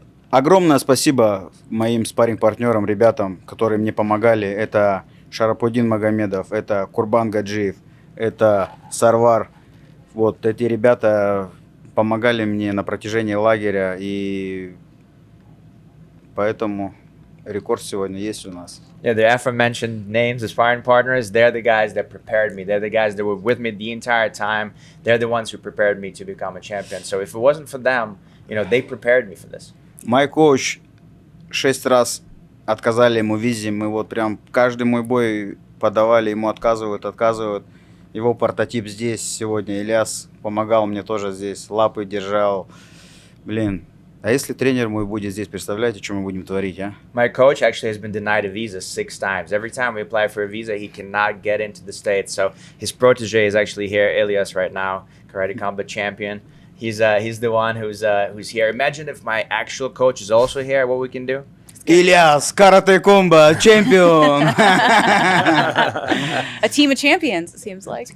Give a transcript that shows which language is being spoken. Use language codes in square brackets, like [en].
[ru] Огромное спасибо моим спарринг-партнерам, ребятам, которые мне помогали. Это Шарапудин Магомедов, это Курбан Гаджиев, это Сарвар. Вот эти ребята помогали мне на протяжении лагеря, и поэтому рекорд сегодня есть у нас. [en] Yeah, the aforementioned names, the sparring partners, they're the guys that prepared me. They're the guys that were with me the entire time. They're the ones who prepared me to become a champion. So if it wasn't for them, they prepared me for this. [ru] Мой коуч 6 раз отказали ему в визе. Мы вот прям каждый мой бой подавали, ему отказывают. Его прототип здесь сегодня, Ильяс, помогал мне тоже здесь, лапы держал. Блин, а если тренер мой будет здесь, представляете, что мы будем творить, а? [en] My coach actually has been denied a visa 6 times. Every time we apply for a visa, he cannot get into the States. So his protege is actually here, Ilias, right now, karate combat champion. He's the one who's here. Imagine if my actual coach is also here, what we can do. [ru] Ильяс, карате-комбо, чемпион! [en] A team of champions, it seems like.